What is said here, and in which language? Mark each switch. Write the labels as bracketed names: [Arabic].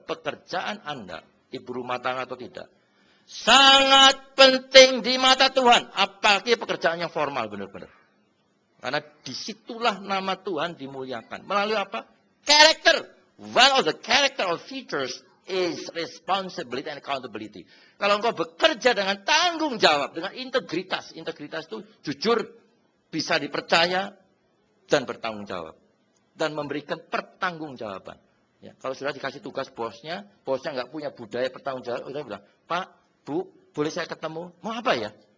[Indonesian] Pekerjaan Anda, ibu rumah tangga atau tidak. Sangat penting di mata Tuhan. Apalagi pekerjaan yang formal benar-benar. Karena disitulah nama Tuhan dimuliakan. Melalui apa? Karakter. [English] One of the character of features is responsibility and accountability. [Indonesian] Kalau engkau bekerja dengan tanggung jawab, dengan integritas. Integritas itu jujur, bisa dipercaya, dan bertanggung jawab. Dan memberikan pertanggungjawaban. Ya, kalau sudah dikasih tugas bosnya nggak punya budaya pertanggungjawaban, udah bilang, Pak, Bu, boleh saya ketemu? Mau apa ya?